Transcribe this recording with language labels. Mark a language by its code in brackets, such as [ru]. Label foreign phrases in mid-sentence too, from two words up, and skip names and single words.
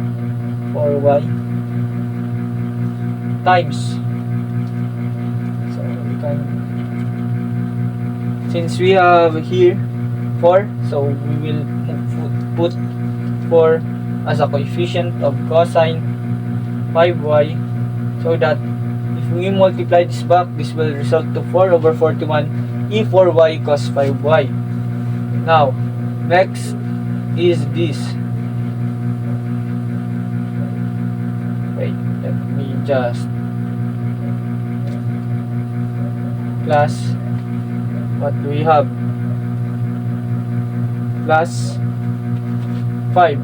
[en] For y times, so we can, since we have here 4, so we will put 4 as a coefficient of cosine 5y, so that if we multiply this back, this will result to 4 over 41 e 4y cos 5y. Now next is this. Wait, let me just plus, what do we have? Plus 5.